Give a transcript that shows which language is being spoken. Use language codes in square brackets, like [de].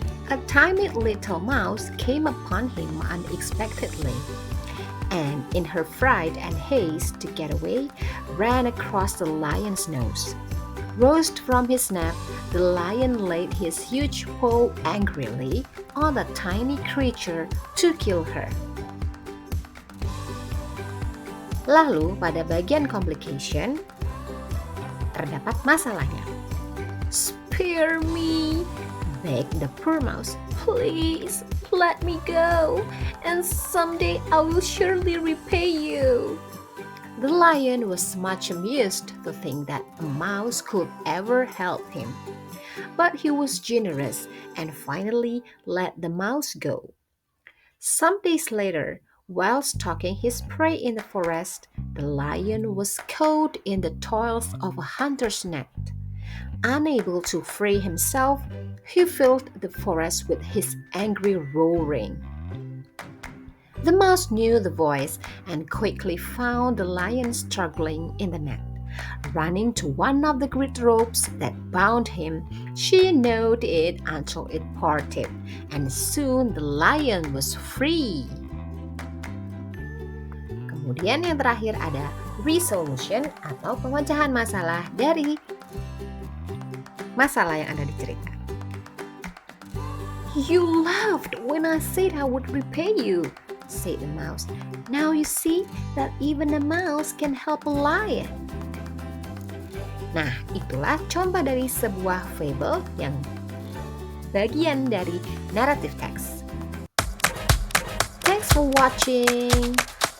[en] A tiny little mouse came upon him unexpectedly, and in her fright and haste to get away, ran across the lion's nose. Roused from his nap, the lion laid his huge paw angrily on the tiny creature to kill her. [id] Lalu pada bagian complication terdapat masalahnya. [en] Spare me, begged the poor mouse. Please, let me go, and someday I will surely repay you." The lion was much amused to think that a mouse could ever help him. But he was generous and finally let the mouse go. Some days later, while stalking his prey in the forest, the lion was caught in the toils of a hunter's net. Unable to free himself, he filled the forest with his angry roaring. The mouse knew the voice and quickly found the lion struggling in the net. Running to one of the great ropes that bound him, she gnawed it until it parted, and soon the lion was free. [id] Kemudian yang terakhir ada resolution atau pemecahan masalah dari masalah yang ada di cerita. [en] "You laughed when I said I would repay you," said the mouse. "Now you see that even a mouse can help a lion." [id] Nah, itulah contoh dari sebuah fable yang bagian dari narrative text. [en] Thanks for watching.